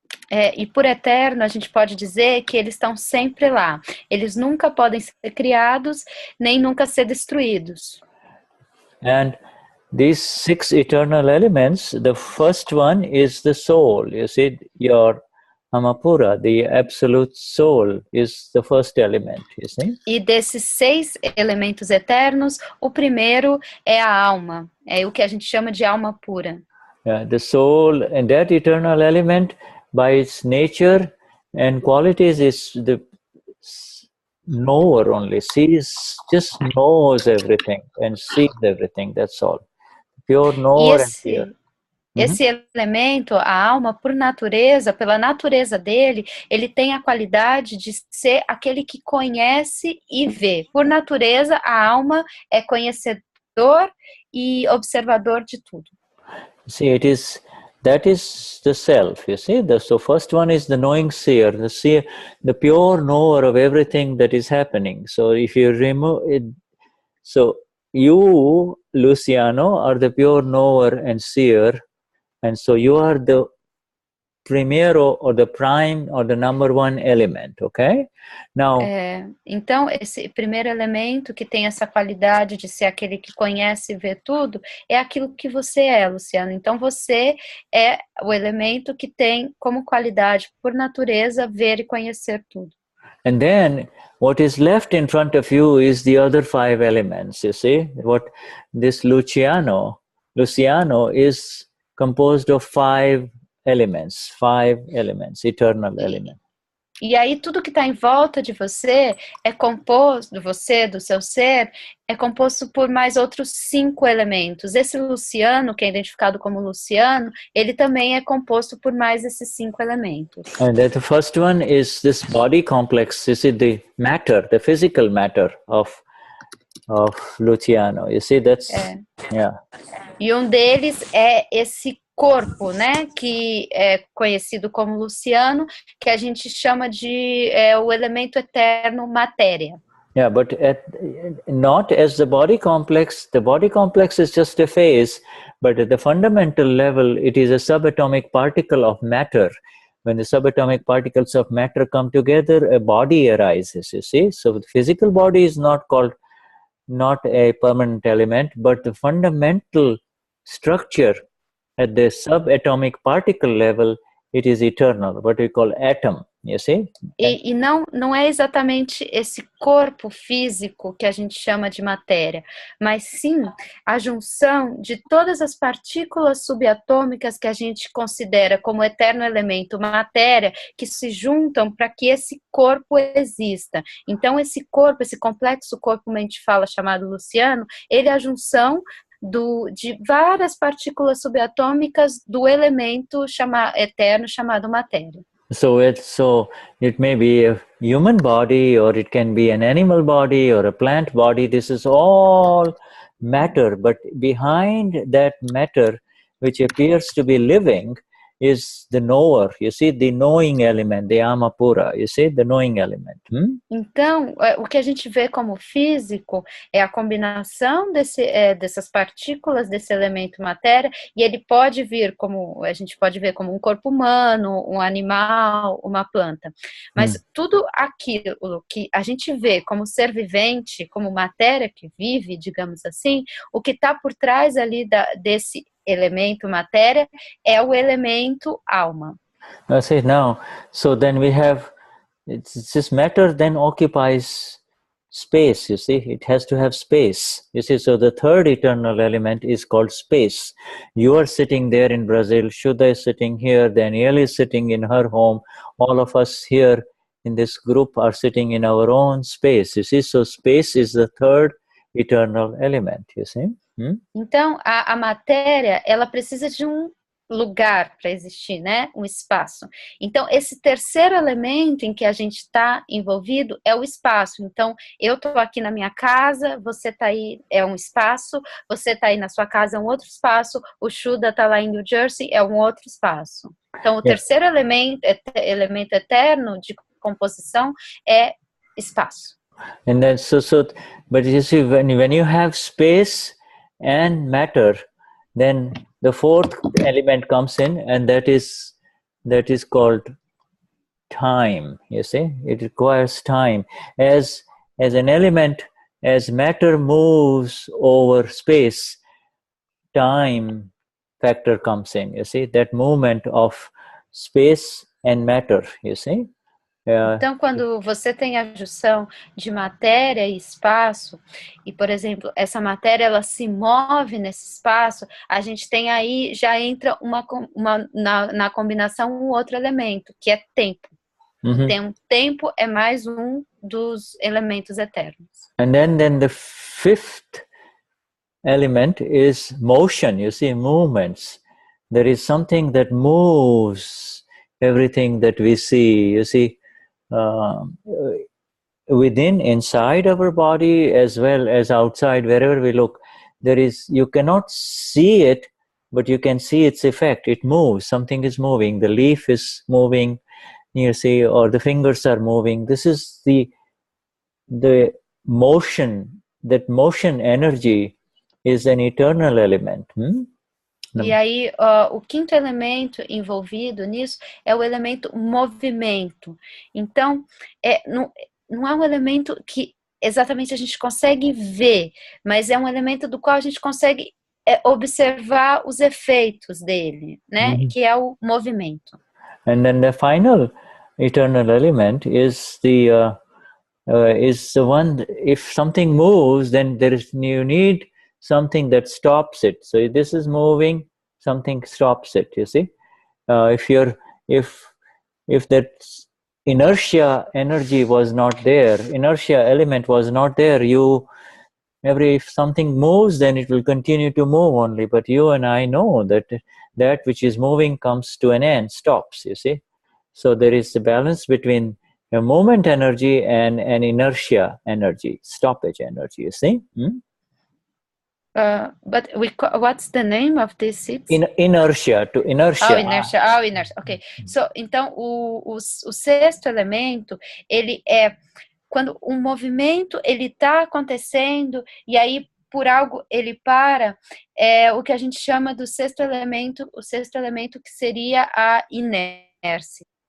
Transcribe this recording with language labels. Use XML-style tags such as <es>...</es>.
<pt>E por eterno a gente pode dizer que eles estão sempre lá. Eles nunca podem ser criados, nem nunca ser destruídos.</pt> <en>And these 6 eternal elements, the first one is the soul. You see, your Amapura, the absolute soul, is the first element, you see?</en> <pt>E desses 6 elementos eternos, o primeiro é a alma. É o que a gente chama de alma pura.</pt> <en>Yeah, the soul, and that eternal element, by its nature and qualities, is the knower only. Just knows everything and sees everything, that's all. Pure knower and pure.</en> <pt>Esse elemento, a alma, por natureza, pela natureza dele, ele tem a qualidade de ser aquele que conhece e vê. Por natureza, a alma é conhecedor e observador de tudo.</pt> <en>See, that is the self, you see. So first one is the knowing seer, the pure knower of everything that is happening. So if you remove it, so you, Luciano, are the pure knower and seer, and so you are the primero or the prime or the number one element, okay? Now,</en> <pt>então, esse primeiro elemento que tem essa qualidade de ser aquele que conhece e vê tudo, é aquilo que você é, Luciano. Então, você é o elemento que tem como qualidade, por natureza, ver e conhecer tudo.</pt> <en>And then, what is left in front of you is the other 5 elements, you see? What this Luciano is composed of 5 elements, eternal elements.</en> <pt>E aí tudo que está em volta de você é composto, do seu ser, é composto por mais outros 5 elementos. Esse Luciano, que é identificado como Luciano, ele também é composto por mais esses 5 elementos.</pt> <en>And the first one is this body complex. You see, the matter, the physical matter of Luciano. You see, that's yeah.</en> <pt>E um deles é esse corpo, né, que é conhecido como Luciano, que a gente chama de o elemento eterno matéria.</pt> <en>Yeah, but not as the body complex. The body complex is just a phase, but at the fundamental level, it is a subatomic particle of matter. When the subatomic particles of matter come together, a body arises, you see. So the physical body is not a permanent element, but the fundamental structure at the subatomic particle level, it is eternal, what we call atom, you see?</en> <pt>E não é exatamente esse corpo físico que a gente chama de matéria, mas sim a junção de todas as partículas subatômicas que a gente considera como eterno elemento matéria, que se juntam para que esse corpo exista. Então esse corpo, esse complexo corpo, como a gente fala, chamado Luciano, ele é a junção de várias partículas subatômicas do elemento eterno chamado matéria.</pt> <en>So it may be a human body, or it can be an animal body, or a plant body. This is all matter, but behind that matter, which appears to be living, is the knower. You see, the knowing element, the Amapura. You see, the knowing element.</en> <pt>Então, o que a gente vê como físico é a combinação dessas partículas, desse elemento matéria, e ele pode vir a gente pode ver como um corpo humano, um animal, uma planta. Mas tudo aquilo que a gente vê como ser vivente, como matéria que vive, digamos assim, o que está por trás ali desse elemento matéria é o elemento alma.</pt> <en>I say now, so then we have, this matter then occupies space, you see. It has to have space, you see. So the third eternal element is called space. You are sitting there in Brazil, Shuddha is sitting here, Danielle is sitting in her home, all of us here in this group are sitting in our own space, you see. So space is the third eternal element, you see.</en> <pt>Então, a matéria, ela precisa de um lugar para existir, né? Um espaço. Então, esse terceiro elemento em que a gente está envolvido é o espaço. Então, eu estou aqui na minha casa, você está aí, é um espaço, você está aí na sua casa, é um outro espaço, o Shuddha está lá em New Jersey, é um outro espaço. Então, o terceiro elemento eterno de composição é espaço.</pt> <en>And then, but you see, when you have space and matter, then the fourth element comes in, and that is called time, you see. It requires time. As an element, as matter moves over space, time factor comes in, you see, that movement of space and matter, you see.</en> <pt>Então, quando você tem a junção de matéria e espaço, e, por exemplo, essa matéria ela se move nesse espaço, a gente tem aí, já entra na combinação um outro elemento, que é tempo. Então, tempo é mais um dos elementos eternos.</pt> <en>And then the fifth element is motion, you see, movements. There is something that moves everything that we see, you see. Inside our body as well as outside, wherever we look, you cannot see it, but you can see its effect. It moves, something is moving, the leaf is moving, you see, or the fingers are moving. This is the motion. That motion energy is an eternal element.</en> <pt>E aí, o quinto elemento envolvido nisso é o elemento movimento. Então, não é um elemento que exatamente a gente consegue ver, mas é um elemento do qual a gente consegue observar os efeitos dele, né? Que é o movimento.</pt> <en>And then the final eternal element is the one. If something moves, then you need something that stops it. So this is moving, something stops it, you see. If that inertia energy was not there, inertia element was not there, if something moves, then it will continue to move only. But you and I know that which is moving comes to an end, stops, you see. So there is a balance between a moment energy and an inertia energy, stoppage energy, you see. But what's the name of this seeds? Inertia, to inertia. Oh, inertia. Ok.</en> <pt>So, então, o sexto elemento, ele é quando um movimento ele está acontecendo e aí por algo ele para, é o que a gente chama do sexto elemento, o sexto elemento que seria a inércia.</pt>